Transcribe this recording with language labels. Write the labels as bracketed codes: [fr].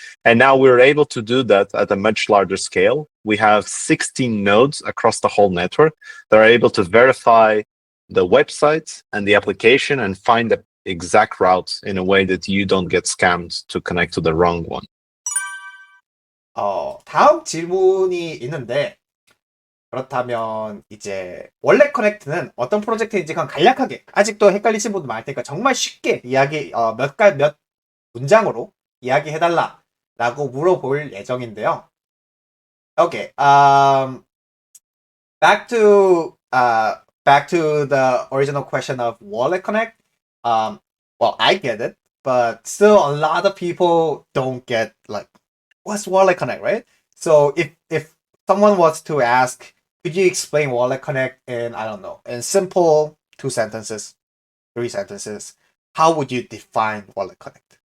[en] And now we're able to do that at a much larger scale. We have 16 nodes across the whole network that are able to verify the website and the application and find the exact route in a way that you don't get scammed to connect to the wrong one. [ko] 다음 질문이 있는데, 그렇다면 이제 월렛 커넥트는 어떤 프로젝트인지 그냥 간략하게, 아직도 헷갈리신 분들 많을 테니까 정말 쉽게 몇 문장으로 이야기해달라라고 물어볼 예정인데요. [en] Okay, back to the original question of WalletConnect. Well, I get it. but still a lot of people don't get like what's WalletConnect, right? So if someone was to ask, could you explain WalletConnect in I don't know, in simple 2 sentences, 3 sentences, how would you define WalletConnect?